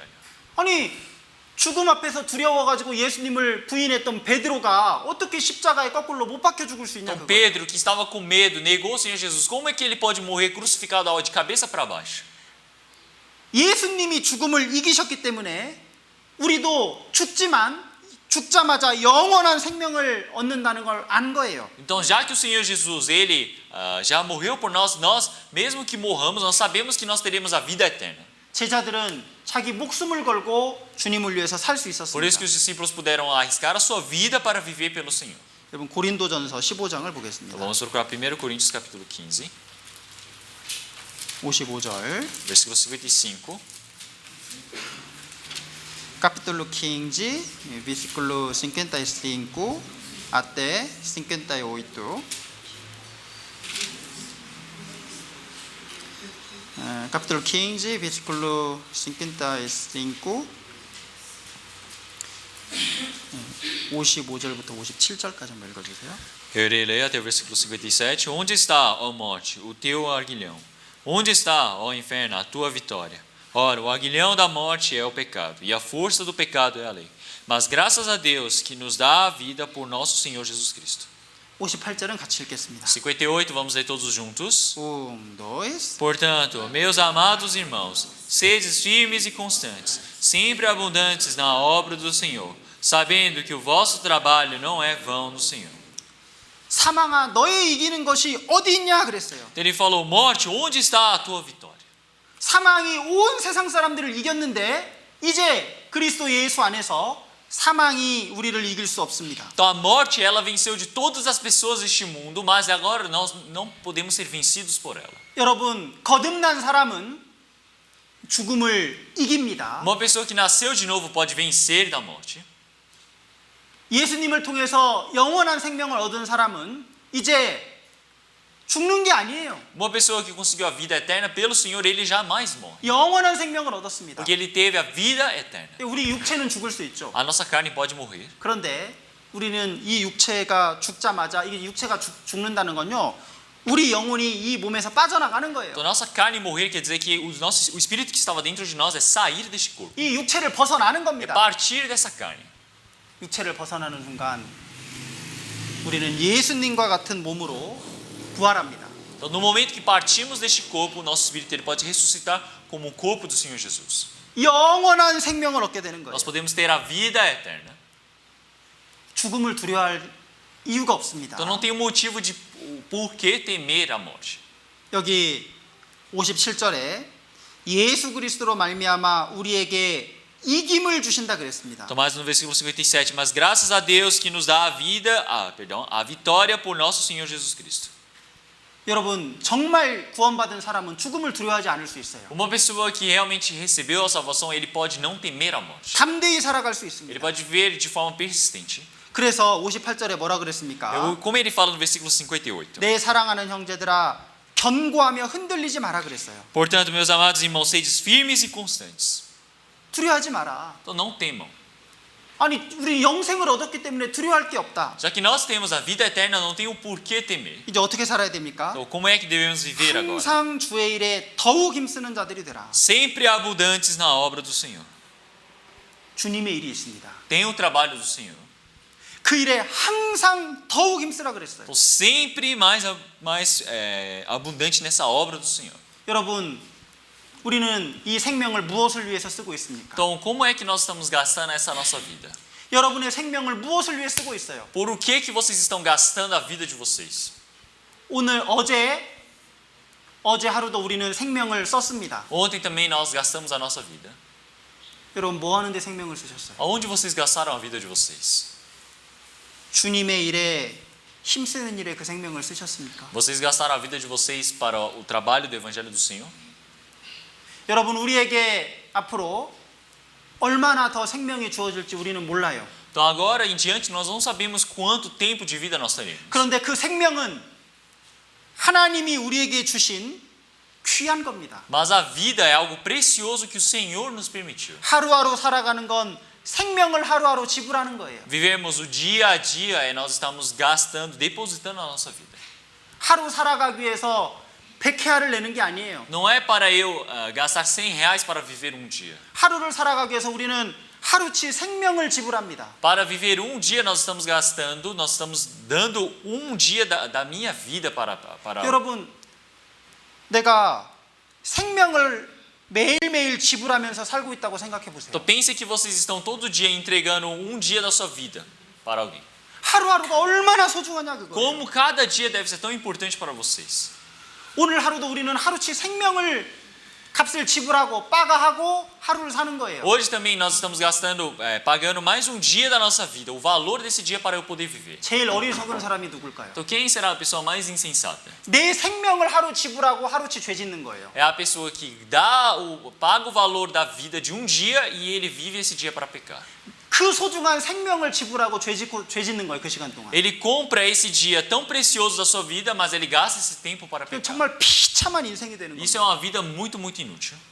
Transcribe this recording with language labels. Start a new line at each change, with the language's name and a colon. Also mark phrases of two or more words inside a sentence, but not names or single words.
Korean: 아니 죽음 앞에서 두려워가지고 예수님을 부인했던 베드로가 어떻게 십자가에 거꾸로 못 박혀 죽을 수 있냐?
Portuguese: Então Pedro, que estava com medo, negou o Senhor Jesus. Como é que ele pode morrer crucificado de cabeça para baixo?
Korean: 예수님이 죽음을 이기셨기 때문에 우리도 죽자마자 영원한 생명을 얻는다는 걸 안 거예요.
Portuguese: Então, já que o Senhor Jesus, ele já morreu por nós, mesmo que morramos, nós sabemos que nós teremos a vida eterna.
Korean: 제자들은 자기 목숨을 걸고 주님을 위해서 살 수
Portuguese: Por isso
Korean: 있었습니다.
Portuguese: que os discípulos puderam arriscar a sua vida para viver pelo Senhor.
Korean: 여러분 고린도전서 15장을 보겠습니다.
Portuguese: Então, vamos procurar 1 Coríntios capítulo 15,
Korean: 55절.
Portuguese: versículo 55. Capítulo 15, versículo 55 até 58. Capítulo 15, versículo 55,
Korean: 55절부터 57절까지 한번 읽어주세요.
Portuguese: Eu irei ler até o versículo 57. Onde está, ó morte, o teu aguilhão? Onde está, ó inferno, a tua vitória? Ora, o aguilhão da morte é o pecado, e a força do pecado é a lei. Mas graças a Deus que nos dá a vida por nosso Senhor Jesus Cristo.
Korean: 58절은 같이 읽겠습니다.
Portuguese: 58, vamos ler todos juntos. 1, 2. Portanto, meus amados irmãos, sedes firmes e constantes, sempre abundantes na obra do Senhor, sabendo que o vosso trabalho não é vão no Senhor.
Korean: 사망아 너의 이기는 것이 어디 있냐 그랬어요.
Portuguese: Então ele falou, morte, onde está a tua vitória?
Korean: 사망이 온 세상 사람들을 이겼는데 이제 그리스도 예수 안에서 사망이 우리를 이길 수 없습니다.
Portuguese: Então a morte, ela venceu de todas as pessoas deste mundo, mas agora nós não podemos ser vencidos por ela.
Korean: 여러분, 거듭난 사람은 죽음을 이깁니다.
Portuguese: Uma pessoa que nasceu de novo pode vencer da morte.
Korean: 예수님을 통해서 영원한 생명을 얻은 사람은 이제 죽는 게 아니에요.
Portuguese: Uma pessoa que conseguiu a vida eterna pelo Senhor, ele jamais morre.
Korean: 영원한 생명을 얻었습니다.
Portuguese: Porque ele teve a vida eterna.
Korean: 우리 육체는 죽을 수 있죠.
Portuguese: A nossa carne pode morrer.
Korean: 그런데 우리는 이 육체가 죽자마자 이게 육체가 죽는다는 건요. 우리 영혼이 이 몸에서 빠져나가는 거예요.
Portuguese: Então nossa carne morrer quer dizer que o espírito que estava dentro de nós é sair deste corpo.
Korean: 이 육체를 벗어나는
Portuguese: É
Korean: 겁니다.
Portuguese: partir dessa carne.
Korean: 육체를 벗어나는 순간 우리는 예수님과 같은 몸으로 부활합니다.
Portuguese: Então no momento que partimos deste corpo, o nosso espírito ele pode ressuscitar como o corpo do Senhor Jesus.
Korean: 영원한 생명을 얻게 되는 거예요.
Portuguese: Nós podemos ter a vida eterna.
Korean: 죽음을 두려워할 이유가 없습니다.
Portuguese: Então não tem motivo de por que temer a morte.
Korean: 여기 57절에 예수 그리스도로 말미암아 우리에게 이김을 주신다 그랬습니다.
Portuguese: Então mais no versículo 57, mas graças a Deus que nos dá a vida, a vitória por nosso Senhor Jesus Cristo.
Korean: 여러분 정말 구원받은 사람은 죽음을 두려워하지 않을 수 있어요.
Portuguese: Uma pessoa que realmente recebeu a salvação, ele pode não temer a morte.
Korean: 담대히 살아갈 수
Portuguese: Ele
Korean: 있습니다.
Portuguese: pode viver de forma persistente.
Korean: 그래서 58절에 뭐라 그랬습니까?
Portuguese: Como ele fala no versículo 58.
Korean: 내 사랑하는 형제들아 견고하며 흔들리지 마라 그랬어요.
Portuguese: Portanto, meus amados irmãos, sedes firmes e constantes.
Korean: 두려워하지 마라.
Portuguese: Então não temam.
Korean: 아니 우리 영생을 얻었기 때문에 두려워할 게 없다.
Portuguese: Já que nós temos a vida eterna, não tem o porquê temer.
Korean: 이제 어떻게 살아야 됩니까?
Portuguese: Então, como é que devemos viver agora?
Korean: 항상 주의 일에 더욱 힘쓰는 자들이 되라.
Portuguese: Sempre abundantes na obra do Senhor.
Korean: 주님의 일이 있습니다.
Portuguese: Tem o trabalho do Senhor.
Korean: 그 일에 항상 더욱 힘쓰라 그랬어요.
Portuguese: Então, sempre mais abundante nessa obra do Senhor.
Korean: 여러분, 우리는 이 생명을 무엇을 위해서 쓰고 있습니까?
Portuguese: Então, como é que nós estamos gastando essa nossa vida?
Korean: 여러분의 생명을 무엇을 위해 쓰고 있어요?
Portuguese: Por o que vocês estão gastando a vida de vocês?
Korean: 오늘 어제 하루도 우리는 생명을 썼습니다.
Portuguese: Ontem também nós gastamos a nossa vida.
Korean: 여러분 뭐 하는데 생명을 쓰셨어요?
Portuguese: Aonde vocês gastaram a vida de vocês?
Korean: 주님의 일에 힘쓰는 일에 그 생명을 쓰셨습니까?
Portuguese: Vocês gastaram a vida de vocês para o trabalho do Evangelho do Senhor?
Korean: 여러분 우리에게 앞으로 얼마나 더 생명이 주어질지 우리는 몰라요.
Portuguese: Então agora em diante nós não sabemos quanto tempo de vida nós teremos.
Korean: 그런데 그 생명은 하나님이 우리에게 주신 귀한 겁니다.
Portuguese: Mas a vida é algo precioso que o Senhor nos permitiu.
Korean: 하루하루 살아가는 건 생명을 하루하루 지불하는 거예요.
Portuguese: Vivemos o dia a dia e nós estamos gastando, depositando a nossa vida.
Korean: 하루 살아가기 위해서 100회화를 내는 게 아니에요.
Portuguese: Não é para eu gastar R$100 para viver um dia.
Korean: 하루를 살아가기 위해서 우리는 하루치 생명을 지불합니다.
Portuguese: Para viver um dia nós estamos gastando, nós estamos dando um dia da minha vida para
Korean: 여러분, 내가 생명을 매일매일 지불하면서 살고 있다고 생각해 보세요.
Portuguese: Então pense que vocês estão todo dia entregando um dia da sua vida para alguém.
Korean: 하루하루가 얼마나 소중하냐 그거예요.
Portuguese: Como cada dia deve ser tão importante para vocês.
Korean: 오늘 하루도 우리는 하루치 생명을 값을 지불하고 빠가하고 하루를 사는 거예요.
Portuguese: Hoje também nós estamos gastando, pagando mais um dia da nossa vida, o valor desse dia para eu poder viver.
Korean: 제일 어리석은 사람이 누굴까요?
Portuguese: Então quem será a pessoa mais insensata?
Korean: 내 생명을 하루 지불하고 하루치 죄 짓는 거예요.
Portuguese: É a pessoa que paga o valor da vida de um dia e ele vive esse dia para pecar.
Korean: 그 소중한 생명을 지불하고 죄 짓는 거예요. 그 시간 동안.
Portuguese: Ele compra esse dia tão precioso da sua vida, mas ele gasta esse tempo para pecar.
Korean: 정말 비참한 인생이 되는 거예요.
Portuguese: Isso é uma vida muito inútil.